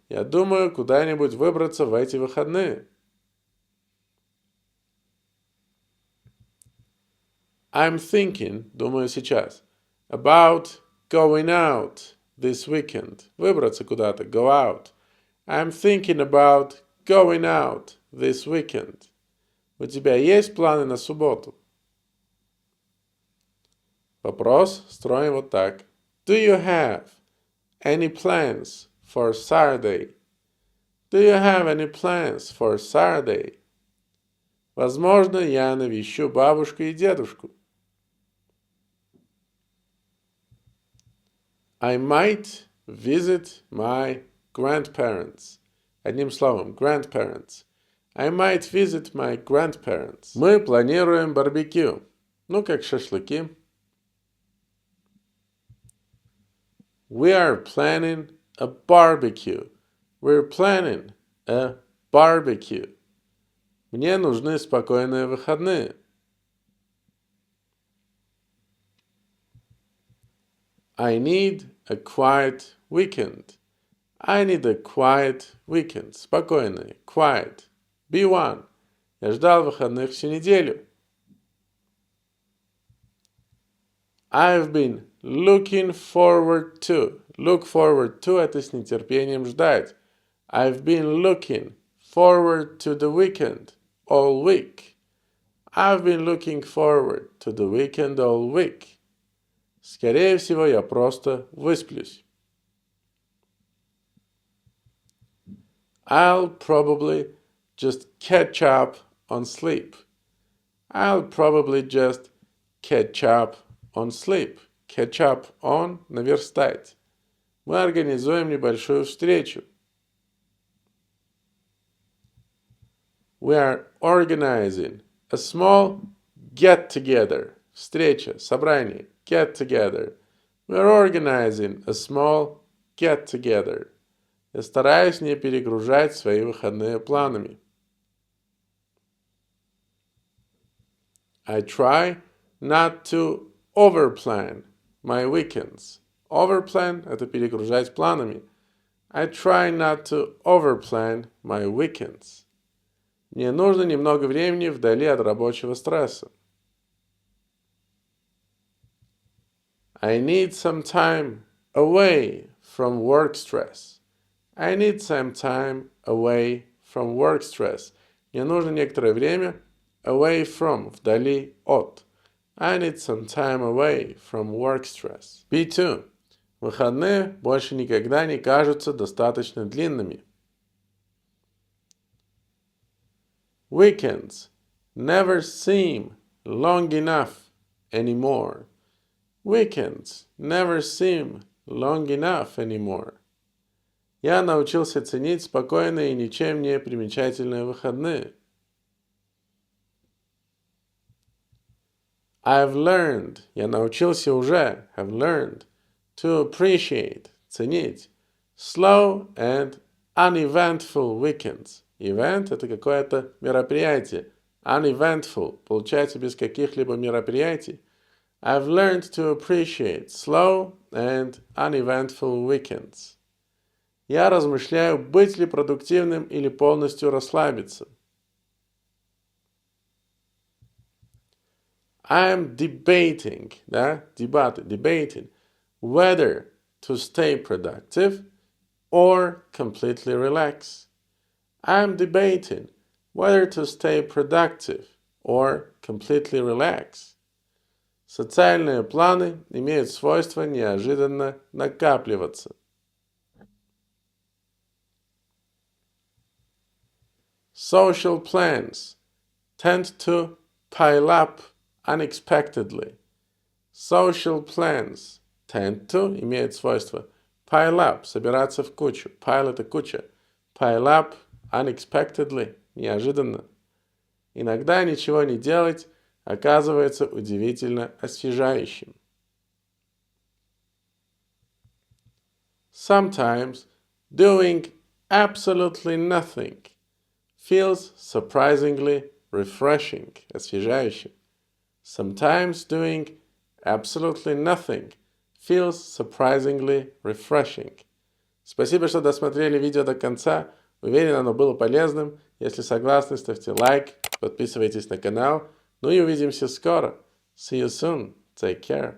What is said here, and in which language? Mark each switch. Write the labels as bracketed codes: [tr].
[ru] Я думаю, куда-нибудь выбраться в эти выходные. [en] I'm thinking, [ru] думаю сейчас, [en] about going out this weekend. [ru] Выбраться куда-то, [en] go out. I'm thinking about going out this weekend. [ru] У тебя есть планы на субботу? Вопрос строим вот так. [en] Do you have any plans for Saturday? Do you have any plans for Saturday? [ru] Возможно, я навещу бабушку и дедушку. [en] I might visit my grandparents. [ru] Одним словом, grandparents. [en] I might visit my grandparents. [ru] Мы планируем барбекю. Ну, как шашлыки. [en] We are planning a barbecue. We're planning a barbecue. [ru] Мне нужны спокойные выходные. [en] I need a quiet weekend. I need a quiet weekend. Спокойный. Quiet. B1. [ru] Я ждал выходных всю неделю. [en] I've been looking forward to. [ru] Look forward to – это с нетерпением ждать. [en] I've been looking forward to the weekend all week. I've been looking forward to the weekend all week. Скорее всего, я просто высплюсь. I'll probably just catch up on sleep. I'll probably just catch up on sleep. Catch up on – наверстать. [ru] Мы организуем небольшую встречу. [en] We are organizing a small get-together. [ru] Встреча, собрание. [en] Get together. We're organizing a small get together. [ru] Я стараюсь не перегружать свои выходные планами. [en] I try not to overplan my weekends. [ru] Overplan – это перегружать планами. [en] I try not to overplan my weekends. [ru] Мне нужно немного времени вдали от рабочего стресса. [en] I need some time away from work stress. I need some time away from work stress. [ru] Мне нужно некоторое время [en] away from, [ru] вдали от. [en] I need some time away from work stress. B2. [ru] Выходные больше никогда не кажутся достаточно длинными. [en] Weekends never seem long enough anymore. Weekends never seem long enough anymore. [ru] Я научился ценить спокойные и ничем не примечательные выходные. [en] I've learned, [ru] я научился уже, [en] have learned, to appreciate, ценить, slow and uneventful weekends. [ru] Event – это какое-то мероприятие. Uneventful – получается без каких-либо мероприятий. [en] I've learned to appreciate slow and uneventful weekends. [ru] Я размышляю, быть ли продуктивным или полностью расслабиться. [en] I'm debating, [ru] да, дебаты, [en] debating, whether to stay productive or completely relax. I'm debating whether to stay productive or completely relax. [ru] Социальные планы имеют свойство неожиданно накапливаться. [en] Social plans tend to pile up unexpectedly. Social plans tend to [ru] имеют свойство [en] pile up, [ru] собираться в кучу. Pile – это куча. [en] Pile up unexpectedly, неожиданно. [ru] Иногда ничего не делать оказывается удивительно освежающим. [en] Sometimes doing absolutely nothing feels surprisingly refreshing, освежающим. Sometimes doing absolutely nothing feels surprisingly refreshing. [ru] Спасибо, что досмотрели видео до конца. Уверен, оно было полезным. Если согласны, ставьте лайк, подписывайтесь на канал. Ну и увидимся скоро. [en] See you soon. Take care.